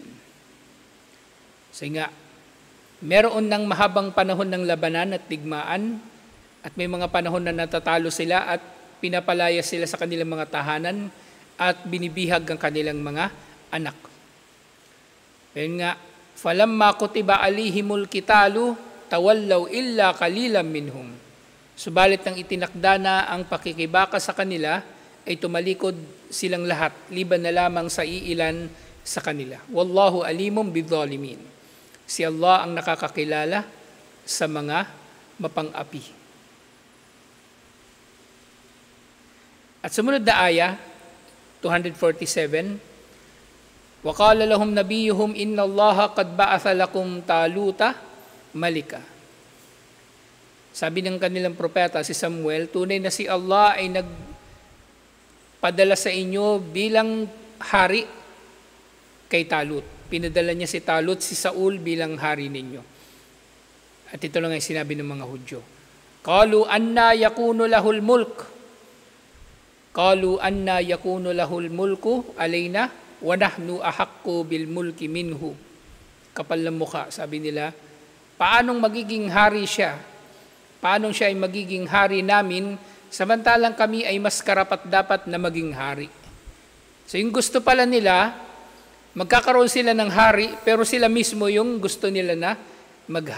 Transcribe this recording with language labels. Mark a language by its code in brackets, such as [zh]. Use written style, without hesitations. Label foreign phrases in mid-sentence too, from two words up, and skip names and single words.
[tl] So nga, meron ng mahabang panahon ng labanan at digmaan, at may mga panahon na natatalo sila at pinapalaya sila sa kanilang mga tahanan at binibihag ang kanilang mga anak. Ayun nga, [ar] فلما كتب عليهم القتال تولوا إلا قليلا منهم. [tl] Subalit nang itinakda na ang pakikibaka sa kanila, ay tumalikod silang lahat, liban na lamang sa iilan sa kanila. [ar] والله عليم بالظالمين. [tl] Si Allah ang nakakakilala sa mga mapang-api. At sumunod na aya, 247, [ar] وَقَالَ لَهُمْ نَبِيُّهُمْ إِنَّ اللَّهَ قَدْ بَعَثَ لَكُمْ طَالُوتَ مَلِكًا. [tl] Sabi ng kanilang propeta, si Samuel, tunay na si Allah ay nagpadala sa inyo bilang hari kay Talut. Pinadala niya si Talut, si Saul bilang hari ninyo. At ito lang ay sinabi ng mga Hudyo. [ar] قَالُوا أَنَّا يَكُونُ لَهُ الْمُلْكُ قالوا أنى يكون له الملك علينا ونحن أحق بالملك منه. [tl] Kapal ng mukha, sabi nila, paanong magiging hari siya? Paanong siya ay magiging hari namin samantalang kami ay mas karapat dapat na maging hari? So yung gusto pala nila, magkakaroon sila ng hari, pero sila mismo yung gusto nila na maghari.